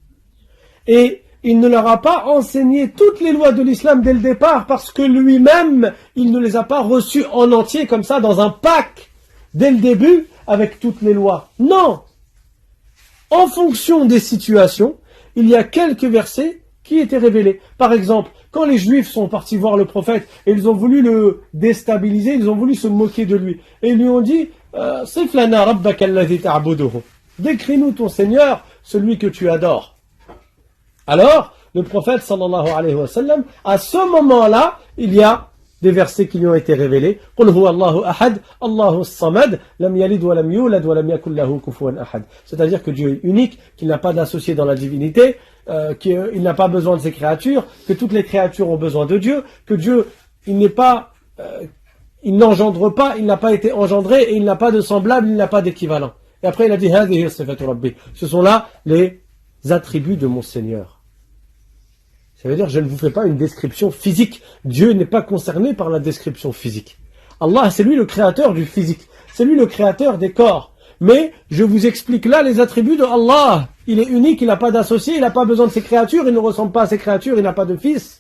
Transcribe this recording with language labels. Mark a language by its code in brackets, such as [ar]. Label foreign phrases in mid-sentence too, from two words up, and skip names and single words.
[fr] Et il ne leur a pas enseigné toutes les lois de l'islam dès le départ, parce que lui-même, il ne les a pas reçues en entier, comme ça, dans un pack, dès le début, avec toutes les lois. Non! En fonction des situations, il y a quelques versets qui étaient révélés. Par exemple, quand les Juifs sont partis voir le prophète et ils ont voulu le déstabiliser, ils ont voulu se moquer de lui. Et ils lui ont dit [ar] صف لنا ربك الذي تعبده. [fr] Décris-nous ton Seigneur, celui que tu adores. Alors, le prophète [ar] صلى الله عليه وسلم, [fr] à ce moment-là, il y a des versets qui lui ont été révélés. [ar] قل هو الله أحد الله الصمد لم يلد ولم يولد ولم يكن له كفوا أحد. [fr] C'est-à-dire que Dieu est unique, qu'il n'a pas d'associé dans la divinité, qu'il n'a pas besoin de ses créatures, que toutes les créatures ont besoin de Dieu, que Dieu, il n'engendre pas, il n'a pas été engendré et il n'a pas de semblable, il n'a pas d'équivalent. Et après il a dit [ar] هذه صفة ربي. [fr] Ce sont là les attributs de mon Seigneur. Ça veut dire je ne vous fais pas une description physique. Dieu n'est pas concerné par la description physique. Allah, c'est lui le créateur du physique. C'est lui le créateur des corps. Mais je vous explique là les attributs de Allah. Il est unique, il n'a pas d'associé, il n'a pas besoin de ses créatures, il ne ressemble pas à ses créatures, il n'a pas de fils.